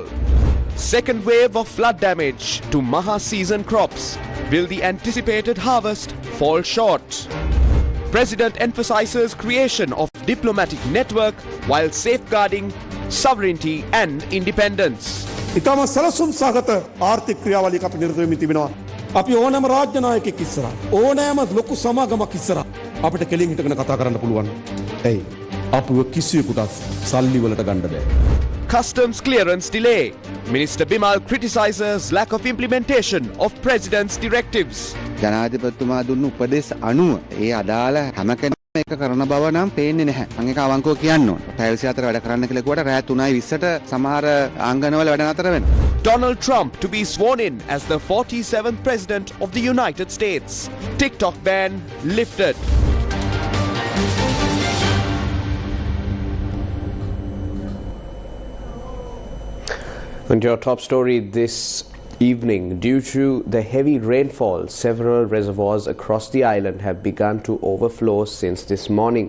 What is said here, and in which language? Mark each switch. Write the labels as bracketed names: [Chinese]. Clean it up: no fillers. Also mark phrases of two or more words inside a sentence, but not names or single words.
[English] Second wave of flood damage to Maha season crops. Will the anticipated harvest fall short? President emphasizes creation of diplomatic network while safeguarding sovereignty and independence. [Sinhala] ඉතාම සැලසුම් සහගත ආර්ථික ක්‍රියාවලියක අපි නිරත වෙමින් තිබෙනවා. අපි ඕනෑම රාජ්‍ය නායකයෙක් ඉස්සරහා ඕනෑම ලොකු සමාගමක් ඉස්සරහා අපිට කෙලින් හිටගෙන කතා කරන්න පුළුවන්. එයි අපුව කිසියෙකුට සල්ලි වලට ගන්න බෑ. [English] Customs clearance delay. Minister Bimal criticizes lack of implementation of President's directives. [Sinhala] ජනාධිපතිතුමා දුන්න උපදෙස් අනුව ඒ අදාළ හැම කෙනෙක්ම ඒක කරන බව නම් පේන්නේ නැහැ. මම ඒක අවංකව කියන්න ඕන. පැය 24 වැඩ කරන්න කියලා කිව්වට රෑ 3:20ට සමහර ආංගනවල වැඩ නතර වෙනවා. [English] Donald Trump to be sworn in as the 47th President of the United States. TikTok ban lifted. And your top story this evening, due to the heavy rainfall, several reservoirs across the island have begun to overflow since this morning.